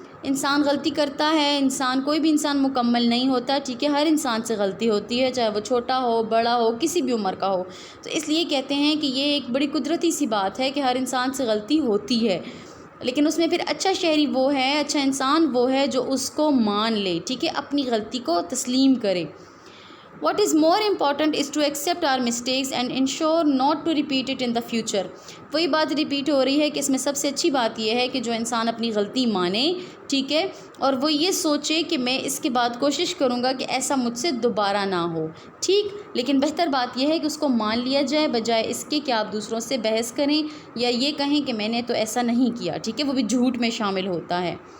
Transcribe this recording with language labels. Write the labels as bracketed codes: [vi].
[ur] انسان غلطی کرتا ہے، انسان کوئی بھی انسان مکمل نہیں ہوتا، ٹھیک ہے، ہر انسان سے غلطی ہوتی ہے، چاہے وہ چھوٹا ہو بڑا ہو کسی بھی عمر کا ہو. تو اس لیے کہتے ہیں کہ یہ ایک بڑی قدرتی سی بات ہے کہ ہر انسان سے غلطی ہوتی ہے، لیکن اس میں پھر اچھا شہری وہ ہے، اچھا انسان وہ ہے جو اس کو مان لے، ٹھیک ہے، اپنی غلطی کو تسلیم کرے. [en] What is more important is to accept our mistakes and ensure not to repeat it in the future. [ur] وہی بات ریپیٹ ہو رہی ہے کہ اس میں سب سے اچھی بات یہ ہے کہ جو انسان اپنی غلطی مانے، ٹھیک ہے، اور وہ یہ سوچے کہ میں اس کے بعد کوشش کروں گا کہ ایسا مجھ سے دوبارہ نہ ہو، ٹھیک. لیکن بہتر بات یہ ہے کہ اس کو مان لیا جائے، بجائے اس کے کہ آپ دوسروں سے بحث کریں یا یہ کہیں کہ میں نے تو ایسا نہیں کیا، ٹھیک ہے، وہ بھی جھوٹ میں شامل ہوتا ہے.